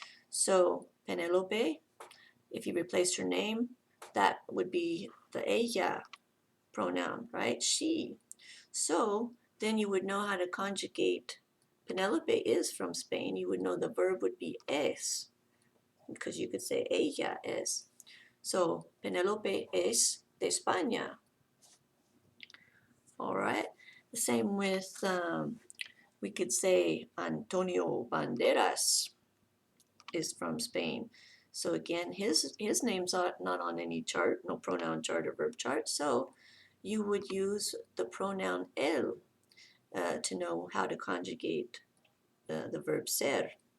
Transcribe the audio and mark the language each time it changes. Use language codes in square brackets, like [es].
[en] So Penelope, if you replaced her name, that would be the ella pronoun, right? She. So then you would know how to conjugate. Penelope is from Spain. You would know the verb would be es, because you could say [es] ella es. So Penelope es de España. [en] All right. The same with, we could say Antonio Banderas is from Spain. So again, his name's not on any chart, no pronoun chart or verb chart. So you would use the pronoun él to know how to conjugate the verb ser.